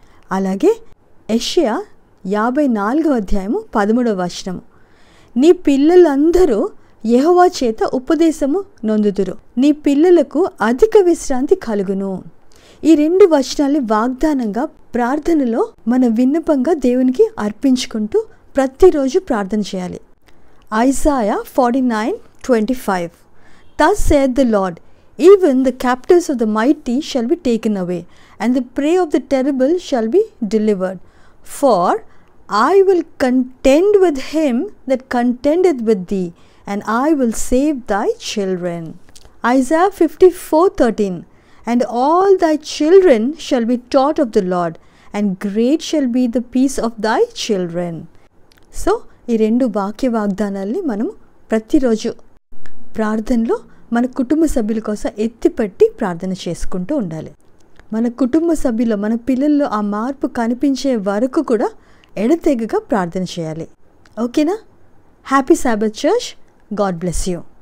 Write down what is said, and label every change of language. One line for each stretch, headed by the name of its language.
Telugu: అలాగే యెషయా 54వ అధ్యాయము 13వ వచనము, నీ పిల్లలందరూ యెహోవా చేత ఉపదేశము నొందుదురు, నీ పిల్లలకు అధిక విశ్రాంతి కలుగును. ఈ 2 వచనాలు వాగ్దానంగా ప్రార్థనలో మన విన్నపంగా దేవునికి అర్పించుకుంటూ ప్రతిరోజు ప్రార్థన చేయాలి.
English: Isaiah 49:25, Thus saith the Lord, even the captives of the mighty shall be taken away, and the prey of the terrible shall be delivered. For I will contend with him that contendeth with thee, and I will save thy children. Isaiah 54:13, And all thy children shall be taught of the Lord, and great shall be the peace of thy children.
Telugu: So ఈ 2 వాక్య వాగ్దానాల్ని మనం ప్రతిరోజు ప్రార్థనలో మన కుటుంబ సభ్యుల కోసం ఎత్తిపట్టి ప్రార్థన చేసుకుంటూ ఉండాలి. మన కుటుంబ సభ్యులు, మన పిల్లల్లో ఆ మార్పు కనిపించే వరకు కూడా ఎడతెగగా ప్రార్థన చేయాలి. ఓకేనా?
English: Happy sabbath church. God bless you.